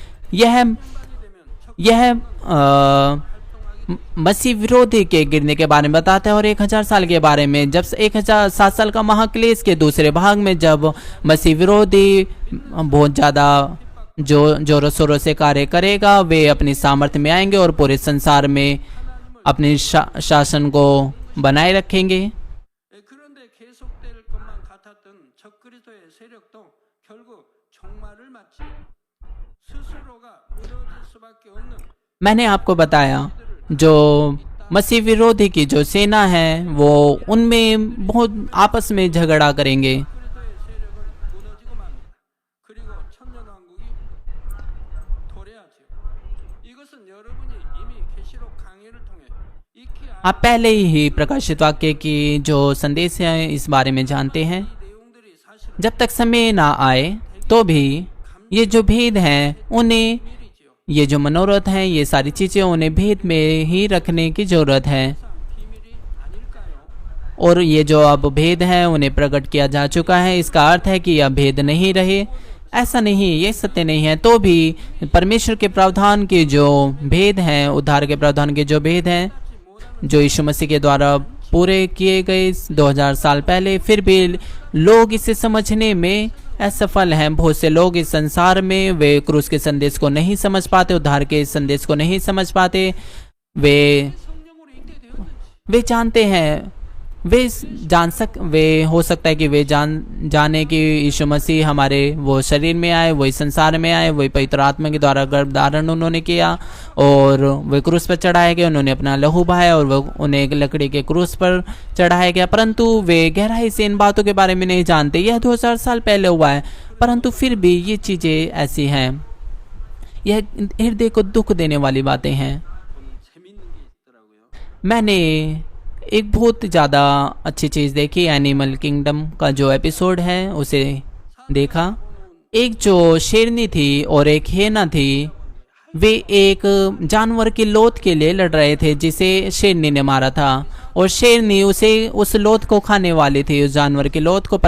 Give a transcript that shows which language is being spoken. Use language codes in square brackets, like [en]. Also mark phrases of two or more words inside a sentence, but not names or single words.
[hi] यह मसीह विरोधी के गिरने के बारे में बताता है और 1000 साल के बारे में। जब 1007 साल का महाक्लेश के दूसरे भाग में जब मसीह विरोधी बहुत ज़्यादा जो जोरों शोरों से कार्य करेगा, वे अपनी सामर्थ्य में आएंगे और पूरे संसार में अपने शासन को बनाए रखेंगे। [ko] 그런데 계속될 것만 같았던 적그리스도의 세력도 결국 종말을 맞지 스스로가 무너질 수밖에 없는 [hi] मैंने आपको बताया जो मसीह विरोधी की जो सेना है वो उनमें बहुत आपस में झगड़ा करेंगे। [ko] 무너지고 맙니다. 그리고 천년왕국이 도래하죠. 이것은 여러분이 이미 계시록 강해를 통해 익히 [hi] आप पहले ही प्रकाशित वाक्य की जो संदेश है इस बारे में जानते हैं। [ko] 내용들이 사실 [hi] जब तक समय ना आए तो भी ये जो भेद हैं उन्हें, ये जो मनोरथ हैं, ये सारी चीजें उन्हें भेद में ही रखने की जरूरत है। [ko] 비밀이 아닐까요? [hi] और ये जो अब भेद हैं उन्हें प्रकट किया जा चुका है, इसका अर्थ है कि यह भेद नहीं रहे? ऐसा नहीं, ये सत्य नहीं है। तो भी परमेश्वर के प्रावधान के जो भेद हैं, उद्धार के प्रावधान के जो भेद हैं जो यीशु मसीह के द्वारा पूरे किए गए 2000 साल पहले, फिर भी लोग इसे समझने में असफल हैं। बहुत से लोग इस संसार में वे क्रूस के संदेश को नहीं समझ पाते, उद्धार के संदेश को नहीं समझ पाते। [ko] 성령으로 잉태되었는지 [hi] वे जानते हैं, वे हो सकता है कि वे जाने कि यीशु मसीह हमारे वो शरीर में आए, वही संसार में आए, वही पवित्र आत्मा के द्वारा गर्भ धारण उन्होंने किया और वे क्रूस पर चढ़ाए गए, उन्होंने अपना लहू बहाया और वो उन्हें एक लकड़ी के क्रूस पर चढ़ाया गया। परंतु वे गहराई से इन बातों के बारे में नहीं जानते। यह 2000 साल पहले हुआ है, परंतु फिर भी ये चीजें ऐसी हैं। यह हृदय को दुख देने वाली बातें हैं। [ko] 재밌는 게 있더라고요. [hi] मैंने एक बहुत ज़्यादा अच्छी चीज़ देखी, एनिमल किंगडम का जो एपिसोड है उसे देखा। एक जो शेरनी थी और एक हेना थी, वे एक जानवर की लोथ के लिए लड़ रहे थे जिसे शेरनी ने मारा था, और शेरनी उस लोथ को खाने वाली थी, उस जानवर की लोथ को।